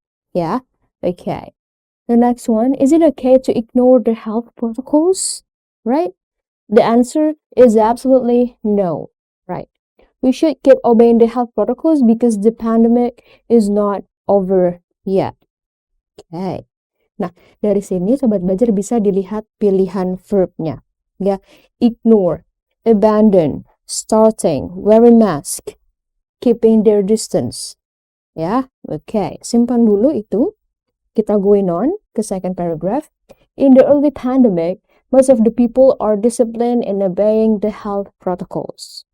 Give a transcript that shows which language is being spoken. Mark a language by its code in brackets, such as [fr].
[en] Ya, okay. The next one, is it okay to ignore the health protocols? Right? The answer is absolutely no, right? We should keep obeying the health protocols because the pandemic is not over yet. Okay. [id] Nah, dari sini Sobat Belajar bisa dilihat pilihan verbnya. Ya, [en] ignore, abandon, starting, wearing mask, keeping their distance. [id] Ya, okay. Simpan dulu itu. Kita [en] going on [id] ke [en] second paragraph. In the early pandemic, most of the people are disciplined in obeying the health protocols.